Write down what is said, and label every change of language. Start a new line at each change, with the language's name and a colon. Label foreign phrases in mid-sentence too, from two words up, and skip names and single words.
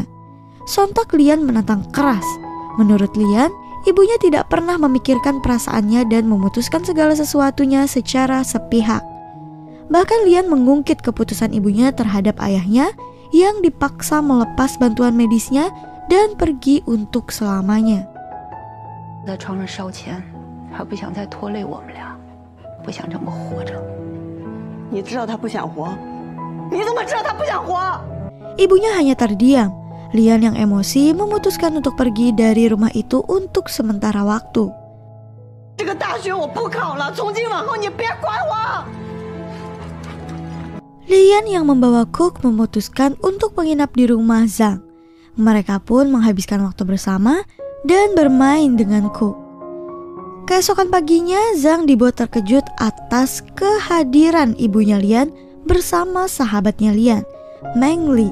Indonesian: Sontak Lian menantang keras. Menurut Lian, ibunya tidak pernah memikirkan perasaannya dan memutuskan segala sesuatunya secara sepihak. Bahkan Lian mengungkit keputusan ibunya terhadap ayahnya yang dipaksa melepas bantuan medisnya dan pergi untuk selamanya.
Chinese: 他不想再拖累我们俩，不想这么活着。你知道他不想活？你怎么知道他不想活？
Indonesian: Ibunya hanya terdiam. Lian yang emosi memutuskan untuk pergi dari rumah itu untuk sementara waktu.
Chinese: 这个大学我不考了，从今往后你别管我。
Indonesian: Lian yang membawa Cook memutuskan untuk menginap di rumah Zhang. Mereka pun menghabiskan waktu bersama dan bermain dengan Cook. Keesokan paginya, Zhang dibuat terkejut atas kehadiran ibunya Lian bersama sahabatnya Lian, Meng Li.